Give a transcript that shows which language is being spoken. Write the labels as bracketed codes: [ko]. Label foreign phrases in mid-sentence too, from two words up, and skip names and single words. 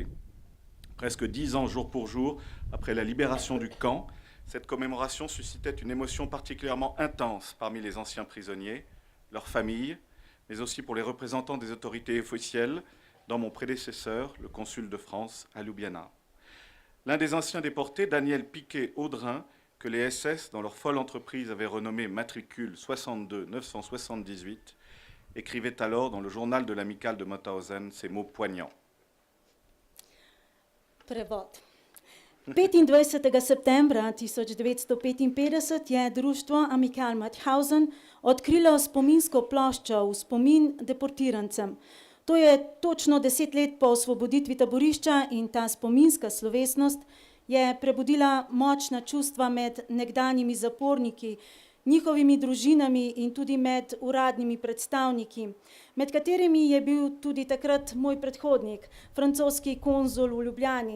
[fr] Presque 10 ans jour pour jour après la libération du camp, cette commémoration suscitait une émotion particulièrement intense parmi les anciens prisonniers, leurs familles, mais aussi pour les représentants des autorités officielles, dont mon prédécesseur, le consul de France à Ljubljana. L'un des anciens déportés, Daniel Piquet-Audrin, que les SS, dans leur folle entreprise, avaient renommé matricule 62-978, écrivait alors dans le journal de l'Amicale de Mauthausen ces mots poignants. [sl] Prevod. 25. septembra 1955 je društvo Amical Mauthausen odkrilo spominsko ploščo v spomin deportirancem. To je točno 10 let po osvoboditvi taborišča in ta spominska slovesnost je prebudila močna čustva med nekdanjimi zaporniki, njihovimi družinami in tudi med uradnimi predstavniki, med katerimi je bil tudi takrat moj predhodnik, francoski konzul v Ljubljani.